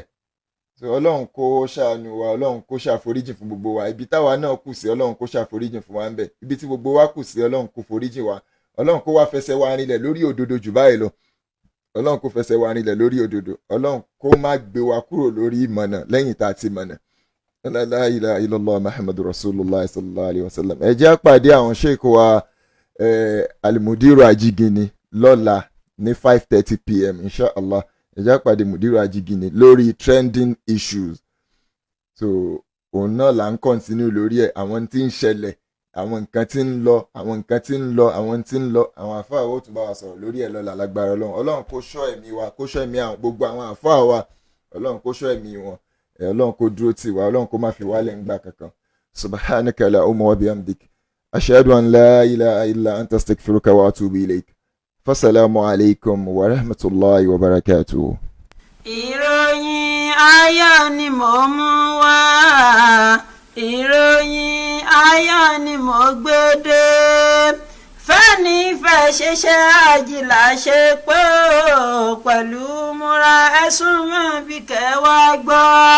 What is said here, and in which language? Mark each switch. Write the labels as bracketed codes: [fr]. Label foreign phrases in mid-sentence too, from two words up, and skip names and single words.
[yo] ọlọ́run kó ṣàánú wa ọlọ́run kó ṣàforíjì fún gbogbo wa ibi táwa náà kù sí ọlọ́run kó ṣàforíjì fún wa ń bẹ̀ ibi tí gbogbo wa kù sí ọlọ́run kó foríjì wa ọlọ́run kó wá fẹsẹ̀ wa rinlẹ̀ lórí òdodo jù báyìí lọ ọlọ́run kó fẹsẹ̀ wa rinlẹ̀ lórí òdodo ọlọ́run kó má gbé wa kúrò lórí ìmọ̀nà lẹ́yìn tá a ti mọ̀nà. [ar] لا إله إلا الله محمد رسول الله صلى الله عليه وسلم. [yo] ẹ jẹ́ àpàdé àwọn sheikh wa alimudiru ajigini lọ́la ní 5:30 p.m. inshallah. ẹ jẹ́ àpàdé mudiru ajigini lórí [en] trending issues. [yo] so òun náà là ń kọ́ntínú lórí ẹ̀ àwọn tí ń ṣẹlẹ̀ àwọn nǹkan tí ń lọ àwọn nǹkan tí ń lọ àwọn tí ń lọ àwọn àfáà ó tún bá wa sọ̀rọ̀ lórí ẹ̀ lọ́la lágbára ọlọ́run kó ṣọ́ ẹ̀mí wa kó ṣọ́ ẹ̀mí gbogbo àwọn àfáà wa ọlọ́run kó ṣọ́ ẹ̀mí wọn ọlọ́run kó dúró tì wá ọlọ́run kó má fi wálẹ̀ ńgbà kankan. [ar] سبحانك اللهم وبحمدك أشهد أن لا إله إلا أنت أستغفرك وأتوب إليك. فالسلام عليكم ورحمة الله وبركاته. [yo] ìròyìn ayọ̀ ni mò ń mú wá ìròyìn ayọ̀ ni mo gbé dé fẹ́ni fẹ́ ṣiṣẹ́ àjìlá ṣe pé ó pẹ̀lú múra ẹ̀sùn mọ́ bí kẹwàá gbọ́.